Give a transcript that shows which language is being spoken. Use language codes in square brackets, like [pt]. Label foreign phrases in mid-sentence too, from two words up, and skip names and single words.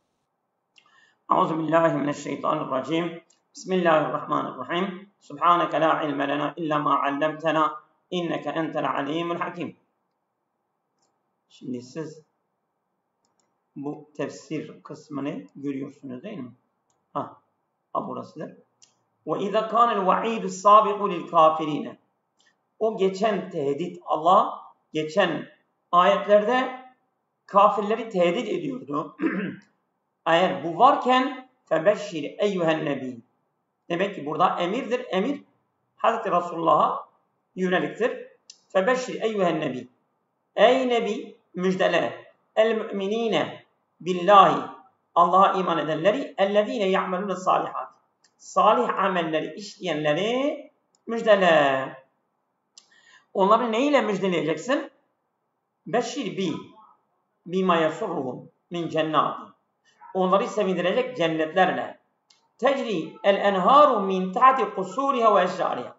[ar] أعوذ بالله من الشيطان الرجيم. بسم الله الرحمن الرحيم. سبحانك لا علم لنا إلا ما علمتنا إنك أنت العليم الحكيم. [tr] Şimdi siz bu tefsir kısmını görüyorsunuz değil mi? Burasıdır. [ar] وَاِذَا كَانَ الْوَعِيدُ السَّابِقُ لِلْكَافِرِينَ. [tr] O geçen tehdit, Allah geçen ayetlerde kafirleri tehdit ediyordu. Eğer bu varken [ar] فَبَشِّرْ اَيُّهَا النَّبِيِّ. [tr] Demek ki burada emirdir. Emir Hazreti Resulullah'a yöneliktir. [ar] فَبَشِّرْ اَيُّهَا النَّبِيِّ. [tr] Ey Nebi müjdele. [ar] المؤمنين بالله. [tr] Allah'a iman edenleri [ar] اَلَّذ۪ينَ يَعْمَلُونَ الصَّالِحَاتِ. [tr] Salih amelleri işleyenleri müjdele. Onları neyle müjdeleyeceksin? [ar] بشر بما يسرهم من جنات. [tr] Onları sevindirecek cennetlerle. [ar] تجري الأنهار من تحت قصورها وأشجارها.